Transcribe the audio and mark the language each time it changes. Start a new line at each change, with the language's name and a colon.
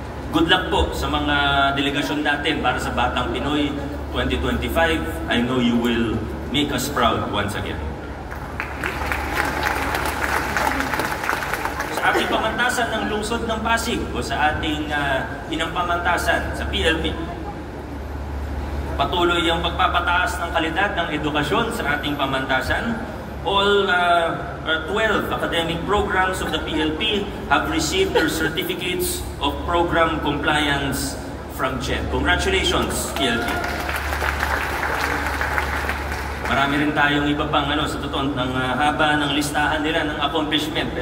Filipino: Good luck po sa mga delegasyon natin para sa Batang Pinoy 2025.
English: I know you will make us proud once again.
Filipino: Sa ating pamantasan ng lungsod ng Pasig o sa ating inang pamantasan sa PLP, patuloy ang pagpapataas ng kalidad ng edukasyon sa ating pamantasan.
English: All 12 academic programs of the PLP have received their certificates of program compliance from CHED. Congratulations, PLP!
Filipino: Marami rin tayong iba pang sa totoo ng haba ng listahan nila ng accomplishment.